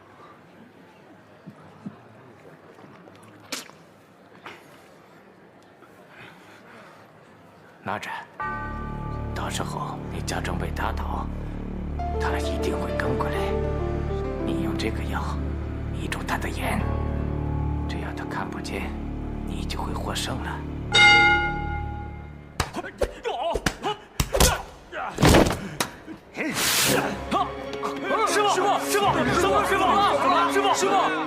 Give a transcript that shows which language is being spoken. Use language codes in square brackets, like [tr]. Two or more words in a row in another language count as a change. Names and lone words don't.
[zh] 哪吒，到時候你假裝被打倒，他一定會跟過來。你用這個藥迷住他的眼，只要他看不見，你就會獲勝了。師傅！